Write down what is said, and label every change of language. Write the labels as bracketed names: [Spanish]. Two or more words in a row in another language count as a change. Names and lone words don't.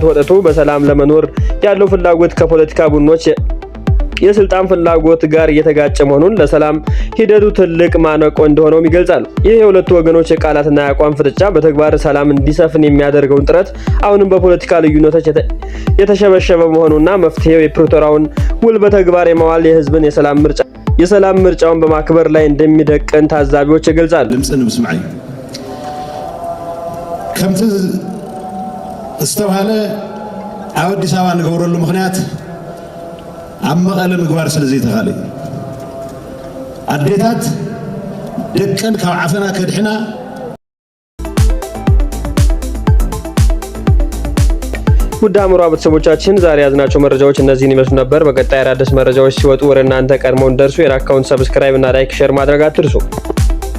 [Amharic] ወጥቶ በሰላም ለመኖር ያለው ፍላጎት ከፖለቲካ ቡድኖች የስልጣን ፍላጎት ጋር እየተጋጨ መሆኑን ለሰላም ሂደቱ ትልቅ ማነቆ እንደሆነም ይገልጻሉ። ይህ የሁለቱ ወገኖች የቃላትና የአቋም ፍጥጫ በተግባር ሰላም እንዲሰፍን የሚያደርገውን ጥረት አሁንም በፖለቲካ ልዩነቶች የተሸበሸበ መሆኑና መፍትሄው የፕሪቶሪያውን ውል በተግባር የማዋል የህዝብን የሰላም ምርጫውን በማክበር ላይ እንደሚደቅን ታዛቢዎች ይገልጻሉ። [Tigrinya] ድምጽን ምስማዕ ከምቲ ዝተባሃለ ኣብ አዲስ አበባ ንገብረሉ ምክንያት ኣብ መቐለ ምግባር ስለ ዘይተኻለ ኣዴታት ደቀን ካብ ዓፈና ከድሕና [Amharic] ውድ አእምሮ ቤተሰቦቻችን ዛሬ ያዝናቸው መረጃዎች እነዚህን ይመስሉ ነበር። በቀጣይ አዳዲስ መረጃዎች ሲወጡ ወደ እናንተ ቀድመው እንደርሱ የአካውንት ሰብስክራይብ እና ላይክ ሼር ማድረግ አትርሱ።